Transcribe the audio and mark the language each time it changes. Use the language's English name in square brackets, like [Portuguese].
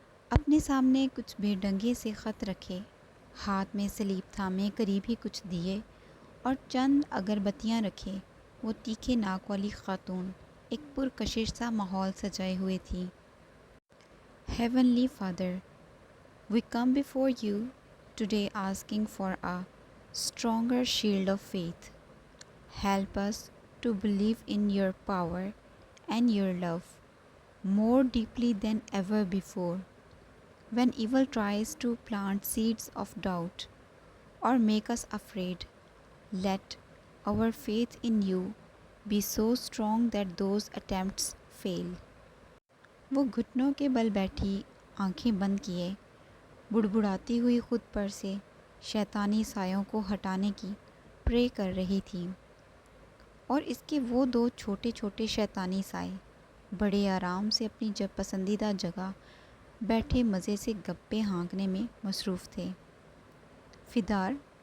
[Urdu] اپنے سامنے کچھ بے ڈنگے سے خط رکھے، ہاتھ میں سلیب تھامے قریب ہی کچھ دیے اور چند اگربتیاں رکھے، وہ تیکھے ناک والی خاتون ایک پرکشش سا ماحول سجائے ہوئے تھی۔ [English] Heavenly Father, we come before you today asking for a stronger shield of faith. Help us to believe in your power and your love more deeply than ever before. When evil tries to plant seeds of doubt or make us afraid, let our faith in you be so strong that those attempts fail. [Urdu] وہ گھٹنوں کے بل بیٹھی، آنکھیں بند کیے، بڑبڑاتی ہوئی خود پر سے شیطانی سایوں کو ہٹانے کی پرے کر رہی تھی، اور اس کے وہ دو چھوٹے چھوٹے شیطانی سائے بڑے آرام سے اپنی پسندیدہ جگہ بیٹھے مزے سے گپے ہانکنے میں مصروف تھے۔ فدار،